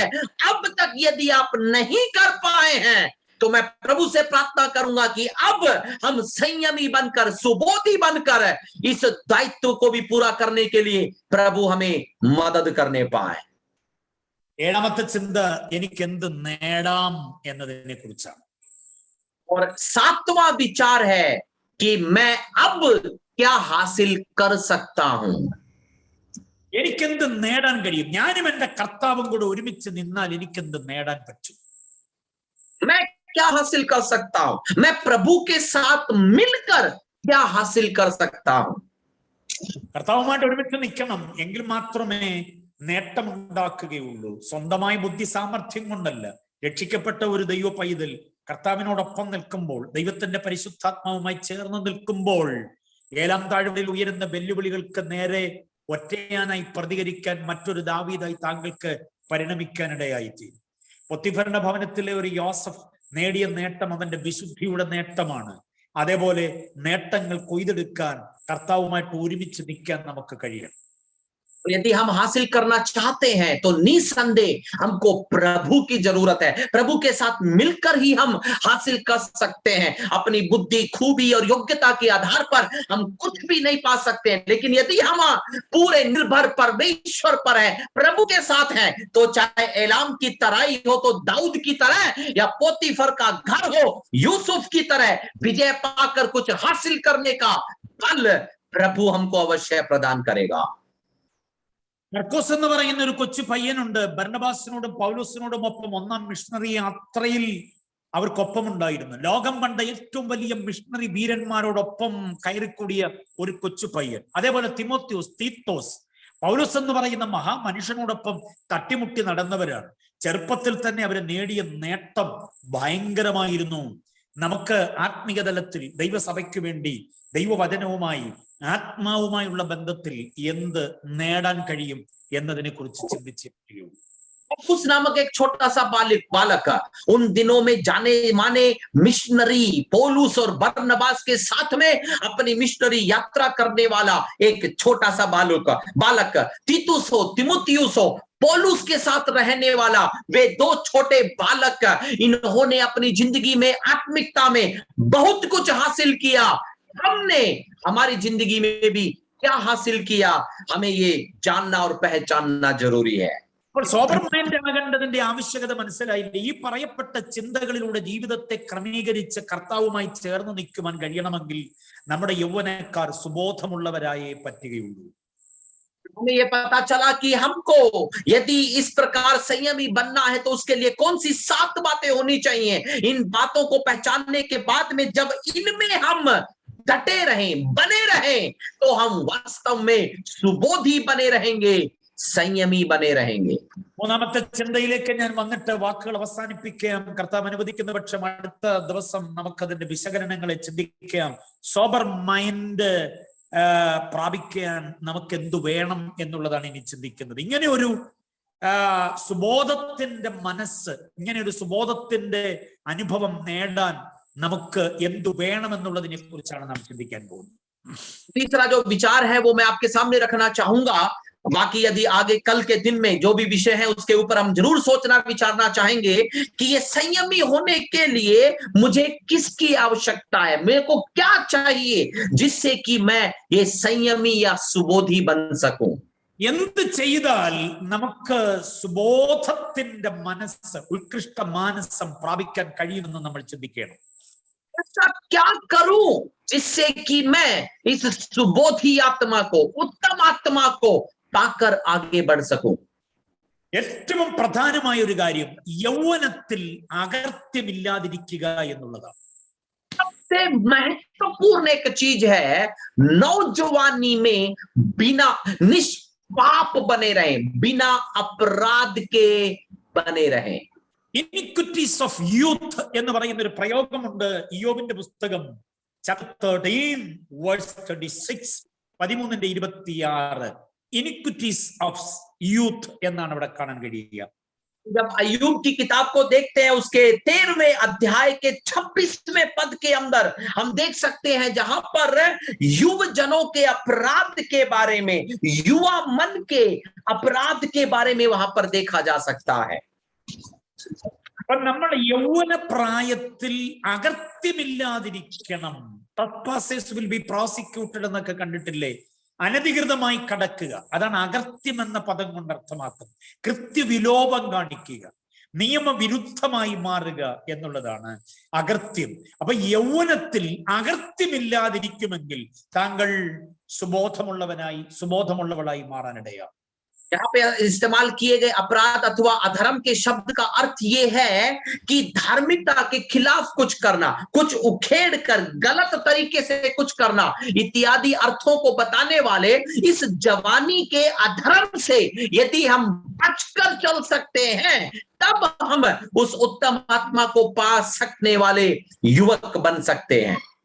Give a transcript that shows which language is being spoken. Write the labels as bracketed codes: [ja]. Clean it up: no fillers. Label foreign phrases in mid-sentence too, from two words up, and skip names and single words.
[hi] अब तक यदि आप नहीं कर पाए हैं तो मैं प्रभु से प्रार्थना करूंगा कि अब हम संयमी बनकर, सुबोधी बनकर इस दायित्व को भी पूरा करने के लिए प्रभु हमें मदद करने पाए। [ml] 7ാമത്തെ ചിന്ത, എനിക്ക് എന്ത് നേടാം എന്നതിനെ കുറിച്ചാണ്. [hi] और 7वां विचार है कि मैं अब क्या हासिल कर सकता हूं। [ml] എനിക്കെന്ത് നേടാൻ കഴിയും, ഞാനും എന്റെ കർത്താവും കൂടെ ഒരുമിച്ച് നിന്നാൽ എനിക്കെന്ത് നേടാൻ പറ്റും? [hi] मैं क्या हासिल कर सकता हूं, मैं प्रभु के साथ मिलकर क्या हासिल कर सकता हूं। [ml] കർത്താവുമായിട്ട് ഒരുമിച്ച് നിൽക്കണം, എങ്കിൽ മാത്രമേ നേട്ടമുണ്ടാക്കുകയുള്ളൂ. സ്വന്തമായ ബുദ്ധി സാമർഥ്യം കൊണ്ടല്ല. രക്ഷിക്കപ്പെട്ട ഒരു ദൈവ പൈതൽ കർത്താവിനോടൊപ്പം നിൽക്കുമ്പോൾ, ദൈവത്തിന്റെ പരിശുദ്ധാത്മാവുമായി ചേർന്ന് നിൽക്കുമ്പോൾ, ഏലാം താഴ്വരയിൽ ഉയരുന്ന വെല്ലുവിളികൾക്ക് നേരെ ഒറ്റയാനായി പ്രതികരിക്കാൻ മറ്റൊരു ദാവീദായി താങ്കൾക്ക് പരിണമിക്കാനിടയായിത്തീരും. പൊത്തിഫറിന്റെ ഭവനത്തിലെ ഒരു യോസഫ് നേടിയ നേട്ടം അവന്റെ വിശുദ്ധിയുടെ നേട്ടമാണ്. അതേപോലെ നേട്ടങ്ങൾ കൊയ്തെടുക്കാൻ കർത്താവുമായിട്ട് ഒരുമിച്ച് നിൽക്കാൻ നമുക്ക് കഴിയണം. [hi] यदि हम हासिल करना चाहते हैं तो निसंदेह हमको प्रभु की जरूरत है। प्रभु के साथ मिलकर ही हम हासिल कर सकते हैं। अपनी बुद्धि, खूबी और योग्यता के आधार पर हम कुछ भी नहीं पा सकते हैं, लेकिन यदि हम पूरे निर्भर परमेश्वर पर है, प्रभु के साथ हैं, तो चाहे एलाम की तराई हो तो दाऊद की तरह, या पोतीफर का घर हो यूसुफ की तरह, विजय पाकर कुछ हासिल करने का बल प्रभु हमको अवश्य प्रदान करेगा। [ml] മർക്കോസ് എന്ന് പറയുന്ന ഒരു കൊച്ചു പയ്യനുണ്ട്. ബർന്നബാസിനോടും പൗലോസിനോടും ഒപ്പം ഒന്നാം മിഷണറി യാത്രയിൽ അവർക്കൊപ്പമുണ്ടായിരുന്നു. ലോകം കണ്ട ഏറ്റവും വലിയ മിഷണറി വീരന്മാരോടൊപ്പം കയറിക്കൂടിയ ഒരു കൊച്ചു പയ്യൻ. അതേപോലെ തിമോത്തിയോസ്, തീത്തോസ്, പൗലോസ് എന്ന് പറയുന്ന മഹാമനുഷ്യനോടൊപ്പം തട്ടിമുട്ടി നടന്നവരാണ്. ചെറുപ്പത്തിൽ തന്നെ അവര് നേടിയ നേട്ടം ഭയങ്കരമായിരുന്നു. നമുക്ക് ആത്മീയ തലത്തിൽ ദൈവസഭയ്ക്ക് വേണ്ടി ദൈവവചനവുമായി ആത്മാവുമായുള്ള ബന്ധത്തിൽ എന്ത് നേടാൻ കഴിയും എന്നതിനെ കുറിച്ച് ചിന്തിച്ചിരിക്കൂ. [hi] पौलुस नामक एक छोटा सा बालक उन दिनों में जाने माने मिशनरी पौलुस और बरनबास के साथ में अपनी मिशनरी यात्रा करने वाला एक छोटा सा बालक तीतुस हो, तिमुथियुस हो, पौलुस के साथ रहने वाला, वे दो छोटे बालक, इन्होंने अपनी जिंदगी में आत्मिकता में बहुत कुछ हासिल किया। हमने हमारी जिंदगी में भी क्या हासिल किया, हमें ये जानना और पहचानना जरूरी है। [ml] അപ്പോൾ [en] sober mind [ml] ആകേണ്ടതിന്റെ ആവശ്യകത മനസ്സിലായില്ലേ? ഈ പറയപ്പെട്ട ചിന്തകളിലൂടെ ജീവിതത്തെ ക്രമീകരിച്ച് കർത്താവുമായി ചേർന്ന് നിൽക്കുവാൻ കഴിയണമെങ്കിൽ നമ്മുടെ യൗവനക്കാർ സുബോധമുള്ളവരായേ പറ്റുകയുള്ളൂ. [hi] हमें ये पता चला कि हमको यदि इस प्रकार संयमी बनना है तो उसके लिए कौन सी 7 बातें होनी चाहिए। इन बातों को पहचानने के बाद में जब इनमें हम डटे रहें, बने रहें, तो हम वास्तव में सुबोधी बने रहेंगे, संयमी बने रहेंगे। [ml] മൂന്നാമത്തെ ചിന്തയിലേക്ക് ഞാൻ വന്നിട്ട് വാക്കുകൾ അവസാനിപ്പിക്കാം. കർത്താവ് അനുവദിക്കുന്ന പക്ഷം അടുത്ത ദിവസം നമുക്കതിന്റെ വിശകലനങ്ങളെ ചിന്തിക്കാം. [en] sober mind [ml] പ്രാപിക്കാൻ നമുക്ക് എന്തു വേണം എന്നുള്ളതാണ് ഇനി ചിന്തിക്കുന്നത്. ഇങ്ങനെ ഒരു സുബോധത്തിന്റെ മനസ്സ്, ഇങ്ങനെ ഒരു സുബോധത്തിന്റെ അനുഭവം നേടാൻ നമുക്ക് എന്തു വേണമെന്നുള്ളതിനെ കുറിച്ചാണ് നാം ചിന്തിക്കാൻ പോകുന്നത്. [hi] तीसरा जो विचार है वो मैं आपके सामने रखना चाहूंगा। बाकी यदि आगे कल के दिन में जो भी विषय है उसके ऊपर हम जरूर सोचना विचारना चाहेंगे कि ये संयमी होने के लिए मुझे किसकी आवश्यकता है, मेरे को क्या चाहिए जिससे कि मैं ये संयमी या सुबोधी बन सकूं। [ml] എന്ത് ചെയ്താൽ നമുക്ക് സുബോധത്തിന്റെ മനസ്സ്, ഉത്കൃഷ്ട മാനസം പ്രാപിക്കാൻ കഴിയുമെന്ന് നമ്മൾ ചിന്തിക്കണം. [hi] ऐसा क्या करूं जिससे कि मैं इस सुबोधी आत्मा को, उत्तम आत्मा को पाकर आगे बढ़ सकूं। [ml] ഏറ്റവും പ്രധാനമായ ഒരു കാര്യം യൗവനത്തിൽ അകർത്യമില്ലാതിരിക്കുക എന്നുള്ളതാണ്. [hi] सबसे महत्वपूर्ण एक चीज है नौजवानी में बिना निष्पाप बने रहें, बिना अपराध के बने रहें। [en] iniquities of youth [ml] എന്ന് പറയുന്ന ഒരു പ്രയോഗമുണ്ട് ഇയ്യോബിന്റെ പുസ്തകം [en] chapter 13 verse [ml] 36, 13:26. [en] iniquities of youth [ml] എന്നാണ് ഇവിടെ കാണാൻ കഴിയുക. [hi] जब अय्यूब की किताब को देखते हैं उसके 13वें अध्याय के 26वें पद के अंदर हम देख सकते हैं जहां पर युव जनों के अपराध के बारे में, युवा मन के अपराध के बारे में वहां पर देखा जा सकता है। [ml] അപ്പൊ നമ്മൾ യൗവന പ്രായത്തിൽ അകർത്യമില്ലാതിരിക്കണം. [en] trespassers will be prosecuted [ml] എന്നൊക്കെ കണ്ടിട്ടില്ലേ? അനധികൃതമായി കടക്കുക, അതാണ് അകർത്യം എന്ന പദം കൊണ്ട് അർത്ഥമാക്കുന്നത്. കൃത്യവിലോപം കാണിക്കുക, നിയമവിരുദ്ധമായി മാറുക എന്നുള്ളതാണ് അകർത്യം. അപ്പൊ യൗവനത്തിൽ അകർത്യമില്ലാതിരിക്കുമെങ്കിൽ താങ്കൾ സുബോധമുള്ളവനായി, സുബോധമുള്ളവളായി മാറാനിടയാ. [hi] यहाँ पे इस्तेमाल किए गए अपराध अथवा अधर्म के शब्द का अर्थ ये है कि धार्मिकता के खिलाफ कुछ करना, कुछ उखेड़ कर गलत तरीके से कुछ करना इत्यादि अर्थों को बताने वाले इस जवानी के अधर्म से यदि हम बचकर चल सकते हैं, तब हम उस उत्तम आत्मा को पा सकने वाले युवक बन सकते हैं।